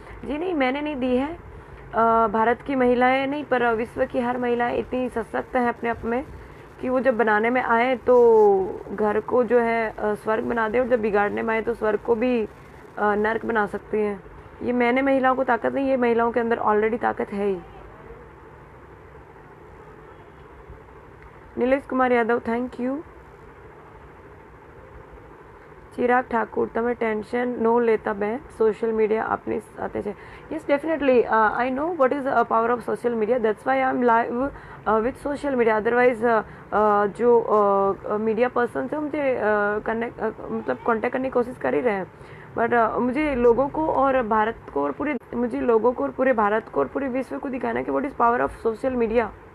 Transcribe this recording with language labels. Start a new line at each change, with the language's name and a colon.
Hindi: जी नहीं, मैंने नहीं दी है, भारत की महिलाएं नहीं पर विश्व की हर महिलाएं इतनी सशक्त है अपने आप में कि वो जब बनाने में आए तो घर को जो है स्वर्ग बना दे, और जब बिगाड़ने में आए तो स्वर्ग को भी नर्क बना सकती हैं। ये मैंने महिलाओं को ताकत नहीं, ये महिलाओं के अंदर ऑलरेडी ताकत है ही। Nilesh Kumar Yadav,
English: Thank you.
Gujarati: ચિરાગ ઠાકુર, તમે ટેન્શન નો લેતા બેન, સોશિયલ મીડિયા આપની સાથે છે.
English: Yes definitely, I know what is power of social media, that's why I am live with social media.
Hindi: Otherwise जो मीडिया पर्सन से मुझे कनेक्ट मतलब कांटेक्ट करने की कोशिश कर ही रहे हैं, बट मुझे लोगों को और भारत को और पूरे भारत को और पूरे विश्व को दिखाना है कि
English: What is power of social media.